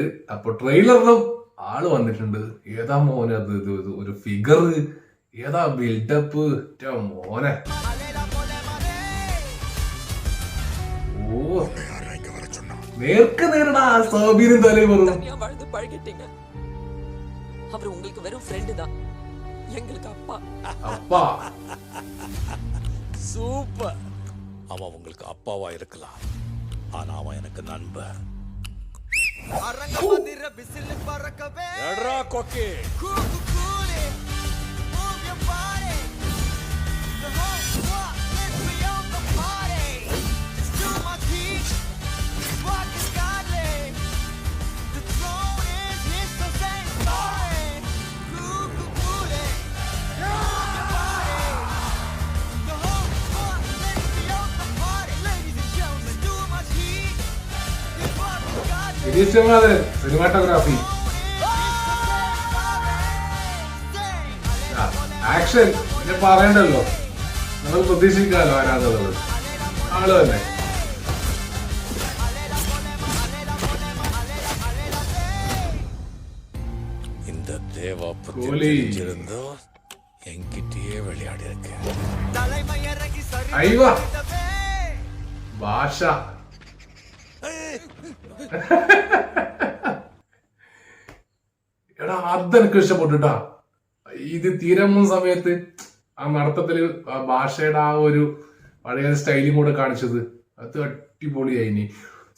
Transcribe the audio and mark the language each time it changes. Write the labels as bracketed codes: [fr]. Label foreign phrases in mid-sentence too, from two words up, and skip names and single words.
[ml] അപ്പൊ ട്രെയിലറിലും ആള് വന്നിട്ടുണ്ട്. ഏതാ മോനെ അത്, ഒരു ഫിഗർ, ഏതാ ബിൽഡപ്പ് മോനെ. ഓ, നേർക്ക് നേരിടാ സാബീനും തലൈവറും. [ta] அவர் உங்களுக்கு வெறும் ஃப்ரெண்ட் தான், எங்களுக்கு அப்பா. அப்பா சூப்பர். அவன் உங்களுக்கு அப்பாவா இருக்கலாம், ஆனா அவன் எனக்கு நண்பன். அரங்க மதிர விசில் பறக்கவே. எட்ரா கொக்கி. [en] கூலி move your body. The whole squad, let's be on the party. Just do my heat. Rock is godly. The throne is his, so say sorry. கூலி move your body. The whole squad, let's be on the party. Ladies and gentlemen, do my heat. This rock is godly. [ml] നിരീക്ഷണങ്ങള് സിനിമാറ്റോഗ്രാഫി, ആക്ഷൻ പിന്നെ പറയണ്ടല്ലോ, നമ്മൾ പ്രതീക്ഷിക്കാമല്ലോ ആരാന്നുള്ളത്. ആള് തന്നെ. [ta] இந்த தேவா பத்தி கூலி. தெரிஞ்சிருந்தோ என்கிட்டயே விளையாடி இருக்கு. தலைமை இறங்கி சரி [ml] അയ്യോ, ഭാഷ. എടാ, അതെനിക്ക് ഇഷ്ടപ്പെട്ടുട്ടാ. ഇത് തീരമുന്ന സമയത്ത് ആ നടത്തത്തില് ആ ഭാഷയുടെ ആ ഒരു പഴയ സ്റ്റൈലും കൂടെ കാണിച്ചത് അത് അടിപൊളിയായി.